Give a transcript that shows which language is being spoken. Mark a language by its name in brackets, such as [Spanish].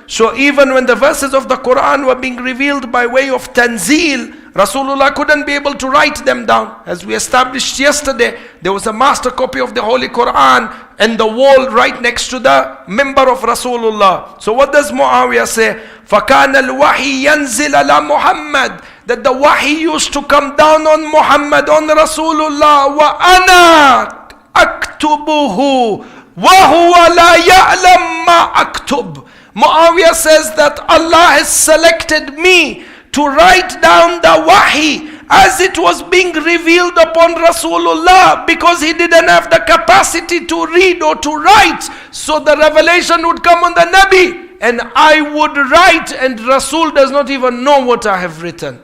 [English] So even when the verses of the Quran were being revealed by way of tanzeel, Rasulullah couldn't be able to write them down. As we established yesterday, there was a master copy of the Holy Quran and the wall right next to the member of Rasulullah. So what does Muawiyah say? [Arabic] فَكَانَ الْوَحِي يَنزِلَ عَلَى Muhammad. [English] That the wahi used to come down on Muhammad, on Rasulullah. [Arabic] وَأَنَا أَكْتُبُ أكتبه وهو لا يعلم ما أكتب. [English] Muawiyah says that Allah has selected me to write down the wahi as it was being revealed upon Rasulullah, because he didn't have the capacity to read or to write. So the revelation would come on the Nabi and I would write, and Rasul does not even know what I have written.